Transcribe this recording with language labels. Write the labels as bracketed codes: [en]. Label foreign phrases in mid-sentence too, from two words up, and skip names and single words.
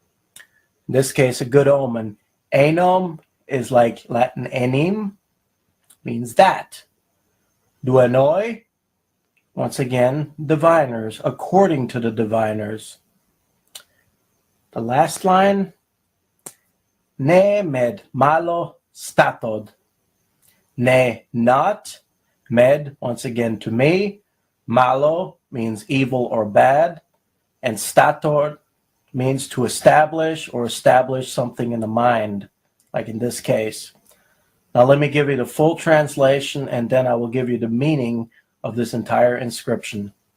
[en] In this case, a good omen. Enum is like Latin enim, means that. Duenoi, once again, diviners, according to the diviners. The last line, [la] ne med malo statod. [en] Ne, not. Med, once again, to me. Malo means evil or bad. And stator means to establish or establish something in the mind, like in this case. Now let me give you the full translation, and then I will give you the meaning of this entire inscription.